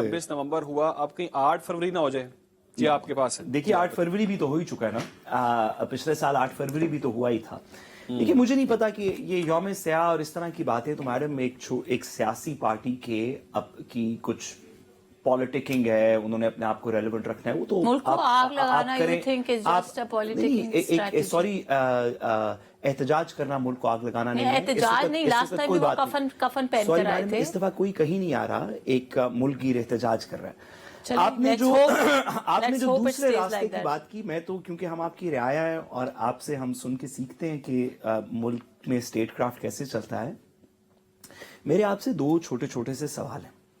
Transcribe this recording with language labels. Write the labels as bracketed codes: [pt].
[ur] 26 نومبر ہوا, اب کہیں 8 فروری نہ ہو جائے؟ جی آپ کے پاس ہے. دیکھیے 8 فروری بھی تو ہو ہی چکا ہے نا, پچھلے سال 8 فروری بھی تو ہوا ہی تھا. دیکھیے مجھے نہیں پتا کہ یہ یوم سیاہ اور اس طرح کی باتیں تو میڈم ایک سیاسی پارٹی کے اب کی کچھ پالیٹکنگ ہے, انہوں نے اپنے آپ کو ریلیونٹ رکھنا ہے, وہ تو ملک کو آگ لگانا [en] you think is just a political strategy. [ur] Sorry احتجاج کرنا ملک کو آگ لگانا نہیں ہے. احتجاج نہیں, لاسٹ ٹائم بھی وہ کفن پہن کر آئے تھے. اس دفعہ کوئی کہیں نہیں آ رہا, ایک ملک گیر احتجاج کر رہا ہے. آپ نے جو دوسرے راستے کی بات کی, میں تو کیونکہ ہم آپ کی رعایا ہیں اور آپ سے ہم سن کے سیکھتے ہیں کہ ملک میں اسٹیٹ کرافٹ کیسے چلتا ہے, میرے آپ سے 2 چھوٹے چھوٹے سے سوال ہیں.